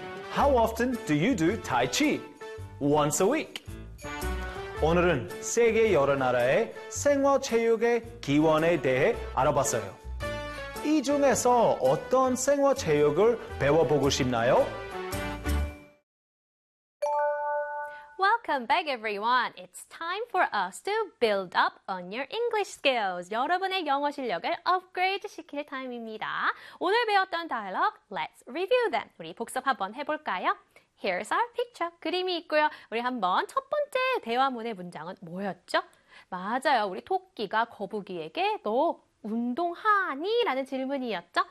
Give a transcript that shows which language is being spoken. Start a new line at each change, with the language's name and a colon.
English: How often do you do Tai Chi? Once a week.
Korean: 오늘은 세계 여러 나라의 생활체육의 기원에 대해 알아봤어요. 이 중에서 어떤 생활체육을 배워보고 싶나요?
English: Welcome back, everyone. It's time for us to build up on your English skills.
Korean: 여러분의 영어 실력을 업그레이드 시킬 타임입니다. 오늘 배웠던
English: dialogue, let's review them.
Korean: 우리 복습 한번 해볼까요?
English: Here's our picture.
Korean: 그림이 있고요. 우리 한번 첫 번째 대화문의 문장은 뭐였죠? 맞아요. 우리 토끼가 거북이에게 너 운동하니? 라는 질문이었죠.